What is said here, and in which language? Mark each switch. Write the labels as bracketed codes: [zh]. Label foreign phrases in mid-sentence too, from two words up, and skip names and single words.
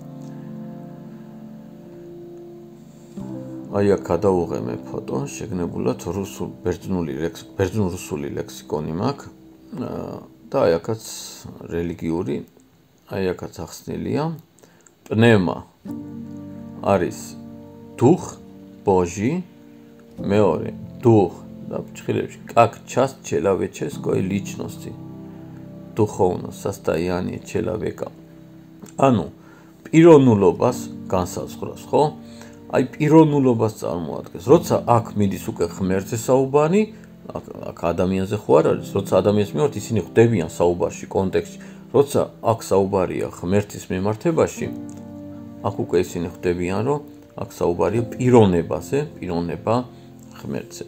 [ka] აი აქ გადავუღე მე ფოტო შეგნებულად ბერძნულ-რუსული ლექსიკონი მაქვს და აი აქაც რელიგიური აი აქაც ახსნილია პნემა არის [ru] дух Божий [ka] მეორე дух და ფრჩხილებში [ru] как часть человеческой личности духовно состояние человека [ka] ანუ პიროვნულობას განსაზღვრავს ხო აი პიროვნულობას წარმოადგენს. როცა აქ მიდის უკვე ღმერთზე საუბარი, აქ ადამიანზე ხო არ არის, როცა ადამიანს მიმართ ისინი ხვდებიან საუბარში, კონტექსტში. როცა აქ საუბარია ღმერთის მიმართებაში, აქ უკვე ისინი ხვდებიან, რომ აქ საუბარია პიროვნებაზე, პიროვნება ღმერთზე.